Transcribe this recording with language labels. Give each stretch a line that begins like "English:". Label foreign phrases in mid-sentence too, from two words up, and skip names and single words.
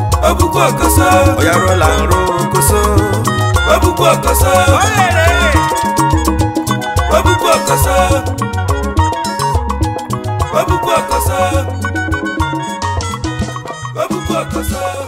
Yoruba: Obuku okoso.
Nigerian Pidgin: Oya roll and roll,
Yoruba: okoso. Obuku okoso. Olele. Obuku okoso. Obuku okoso. Obuku okoso.